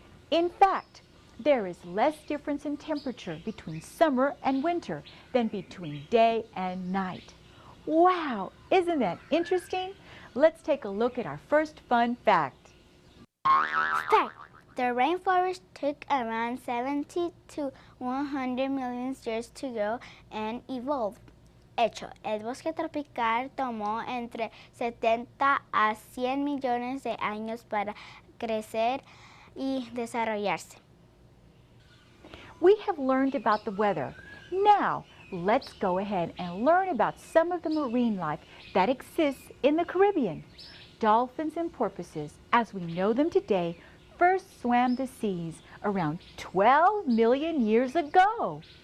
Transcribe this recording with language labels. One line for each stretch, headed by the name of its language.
English: In fact, there is less difference in temperature between summer and winter than between day and night. Wow, isn't that interesting? Let's take a look at our first fun fact. Start. The rainforest took around 70 to 100 million years to grow and evolve.
Spanish: Hecho, el bosque tropical tomó entre 70 a 100 millones de años para crecer y desarrollarse.
English: We have learned about the weather. Now, let's go ahead and learn about some of the marine life that exists in the Caribbean. Dolphins and porpoises, as we know them today, first swam the seas around 12 million years ago.